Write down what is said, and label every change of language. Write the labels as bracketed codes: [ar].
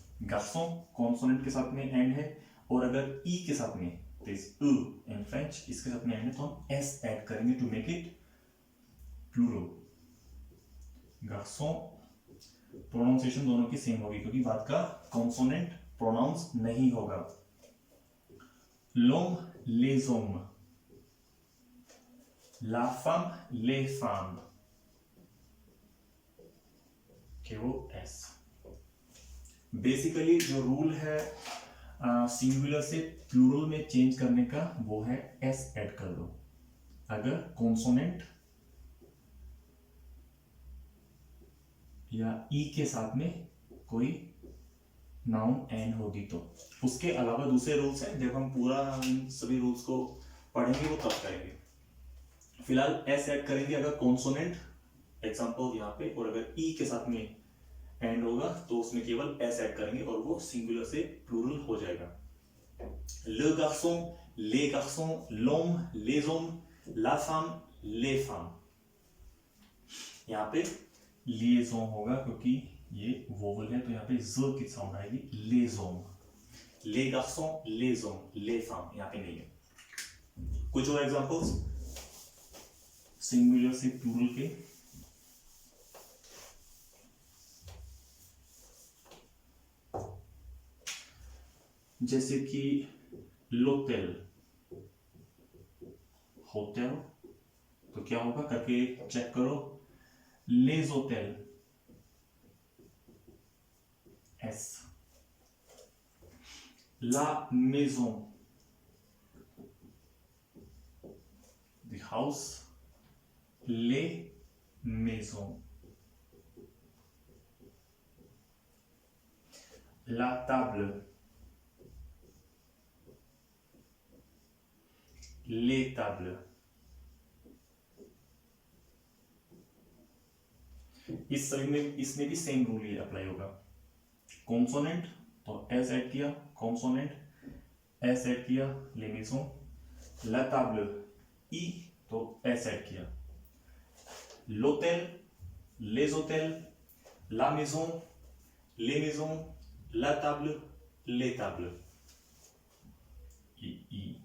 [hi] गार्सन consonant के साथ में एंड है, और अगर ई के साथ में, दिस इन फ्रेंच, इसके साथ में एंड है तो हम एस ऐड करेंगे [en] To make it plural. [hi] गार्सन pronunciation दोनों की सेम होगी क्योंकि बात का कॉन्सोनेंट प्रोनाउंस नहीं होगा। लोम [fr] les hommes, la femme, les femmes, [hi] केवल एस। बेसिकली जो रूल है सिंगुलर से प्लूरल में चेंज करने का वो है एस ऐड कर दो। अगर कॉन्सोनेंट या ई के साथ में कोई नाउन एंड होगी तो। उसके अलावा दूसरे रूल्स हैं, जब हम पूरा इन सभी रूल्स को पढ़ेंगे वो तब करेंगे। फिलहाल एस ऐड करेंगे अगर कॉन्सोनेंट, एग्जांपल यहाँ पे, और अगर ई के साथ में एंड होगा तो उसमें केवल एस ऐड करेंगे और वो सिंगुलर से प्लूरल हो जाएगा। [fr] le garçon, les garçons, l'homme, les hommes, la femme, les femmes। [hi] यहाँ पे liaison होगा क्योंकि ये वोवल है तो यहाँ पे ज की साउंड आएगी, [fr] les hommes, les garçons, les hommes, les femmes [hi] यहाँ पे नहीं है। कुछ और एग्जांपल्स सिंगुलर से प्लूरल के। जैसे कि l'hôtel, होटल, तो क्या होगा करके चेक करो। [fr] les hôtels, S। la maison, [en] the house, [fr] les maisons, la table, les tables। [hi] इस सभी में इसमें भी सेम रूल ही अप्लाई होगा। कॉन्सोनेंट तो एस ऐड किया, कॉन्सोनेंट एस ऐड किया, les maisons, la table ई तो एस ऐड किया, [fr] l'hôtel, les hôtels, la maison, les maisons, la table, les tables, [hi] ई।